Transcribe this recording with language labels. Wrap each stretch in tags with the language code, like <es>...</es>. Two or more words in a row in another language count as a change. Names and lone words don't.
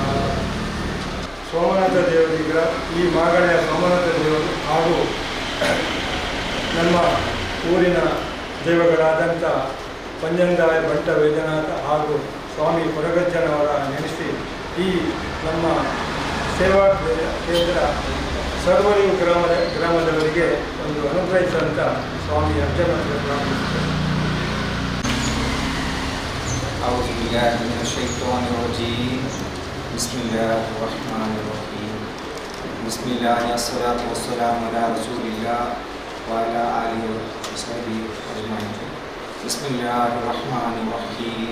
<kn>ಸೋಮನಾಥ ದೇವರಿಗ ಈ ಮಾಗಳೆಯ ಸೋಮನಾಥ ದೇವರು ಹಾಗೂ ನಮ್ಮ ಊರಿನ ದೈವಗಳಾದಂಥ ಪಂಜಂಗಾಯ ಬಂಟ ವೈದ್ಯನಾಥ ಹಾಗೂ ಸ್ವಾಮಿ ಕೊರಗಜ್ಜನವರ ನೆನೆಸಿ ಈ ನಮ್ಮ ಸೇವಾ ಕೇಂದ್ರ ಸರ್ವರಿವು ಗ್ರಾಮದವರಿಗೆ ಒಂದು ಅನುಗ್ರಹಿಸಿದಂಥ ಸ್ವಾಮಿ ಅರ್ಜುನರಿಗೆ ಪ್ರಾರ್ಥಿಸುತ್ತೇವೆ.</kn> <ar>أعوذ بالله من الشيطان الرجيم. بسم الله الرحمن الرحيم. بسم الله والصلاة والسلام على رسول الله وعلى آله وصحبه أجمعين. بسم الله الرحمن الرحيم.</ar>